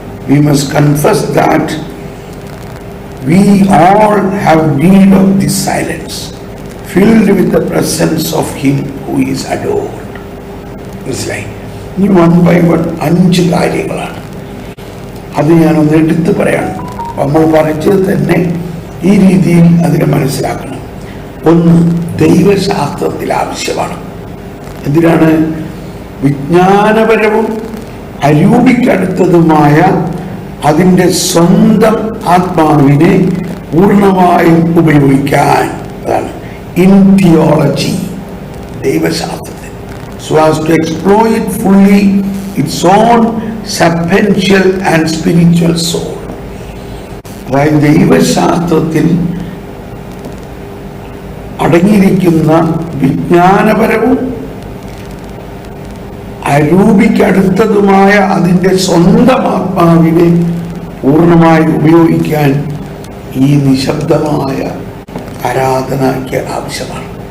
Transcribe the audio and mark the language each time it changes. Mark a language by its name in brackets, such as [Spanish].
[English] We must confess that we all have need of this silence, filled with the presence of Him who is adored. [Malayalam] മനസ്സിലായി? ഇനി 1 by 1 5 കാര്യങ്ങളാണ്. അത് ഞാനൊന്ന് എടുത്ത് പറയണം. നമ്മൾ പറഞ്ഞത് തന്നെ ഈ രീതിയിൽ അതിനെ മനസ്സിലാക്കണം. ഒന്ന്, ദൈവശാസ്ത്രത്തിൽ ആവശ്യമാണ്. എന്തിനാണ്? വിജ്ഞാനപരവും അരൂപിക്കടുത്തതുമായ അതിൻ്റെ സ്വന്തം ആത്മാവിനെ പൂർണ്ണമായും ഉപയോഗിക്കാൻ. അതാണ് in theology, ദൈവശാസ്ത്രത്തിൽ. [English] So as to exploit fully its own substantial and spiritual soul. [Malayalam] അതായത് ദൈവശാസ്ത്രത്തിൽ അടങ്ങിയിരിക്കുന്ന വിജ്ഞാനപരവും അരൂപിക്കടുത്തതുമായ അതിൻ്റെ സ്വന്തം ആത്മാവിനെ പൂർണ്ണമായി ഉപയോഗിക്കാൻ ഈ നിശബ്ദമായ ആരാധനയ്ക്ക് ആവശ്യമാണ്.